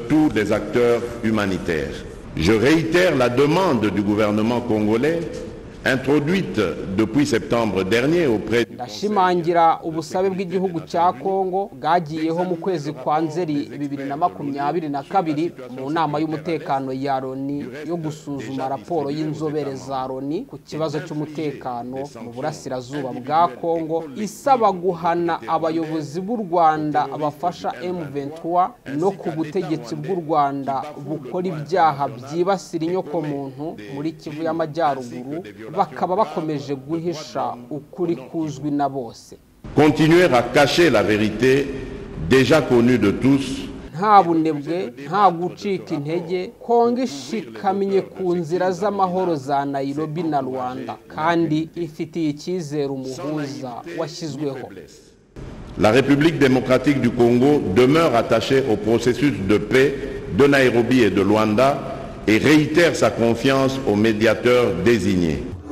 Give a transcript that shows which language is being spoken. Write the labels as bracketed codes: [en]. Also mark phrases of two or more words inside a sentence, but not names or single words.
[fr] Tous les acteurs humanitaires. Je réitère la demande du gouvernement congolais introduite depuis septembre dernier auprès du [rw] Ndashimangira ubusabe bw'igihugu cya Kongo bwagiyeho mu kwezi kwa Nzeri 2022 mu nama y'umutekano ya Loni yo gusuzuma raporo y'inzobere za Loni ku kibazo cy'umutekano mu burasirazuba bwa Kongo, isaba guhana abayobozi b'u Rwanda abafasha M23 no ku butegetsi bw'u Rwanda bukora ibyaha byibasira inyokomuntu muri Kivu y'Amajyaruguru, bakaba bakomeje guhisha ukuri kuzwi na bose. [fr] Continuer à cacher la vérité déjà connue de tous. [rw] Nta bunebwe, nta gucika intege, Kongo ishikamye ku nzira z'amahoro za Nairobi na Rwanda kandi ifitiye icyizere umuhuza washyizweho. [fr] La République démocratique du Congo demeure attachée au processus de paix de Nairobi et de Luanda et réitère sa confiance aux médiateurs désignés.